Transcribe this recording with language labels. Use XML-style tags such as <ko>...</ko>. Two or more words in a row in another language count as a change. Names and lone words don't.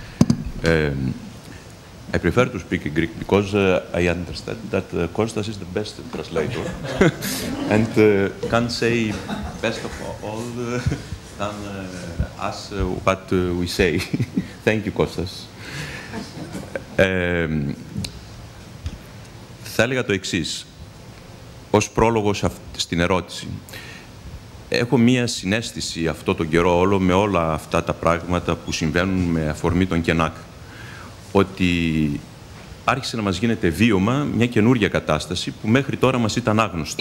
<en>I prefer to speak in Greek because I understand that Kostas is the best translator and can say best of all than us what we say. Thank you, Kostas.</en> <el>Θα έλεγα το εξής, ως πρόλογος στην ερώτηση. Έχω μία συναίσθηση αυτό τον καιρό όλο με όλα αυτά τα πράγματα που συμβαίνουν με αφορμή τον ΚΕΝΑΚ, ότι άρχισε να μας γίνεται βίωμα μια καινούργια κατάσταση που μέχρι τώρα μας ήταν άγνωστη.</el>